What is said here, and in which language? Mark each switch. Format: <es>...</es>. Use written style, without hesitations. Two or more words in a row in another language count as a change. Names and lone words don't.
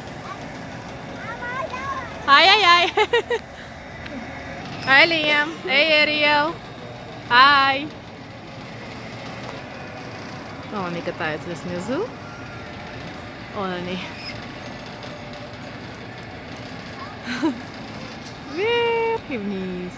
<en>Hi, hi, hi! Hi Liam! Hey Ariel! Hi!</en> <ru>О, они катаются снизу. Вон они. Вверх и вниз.</ru>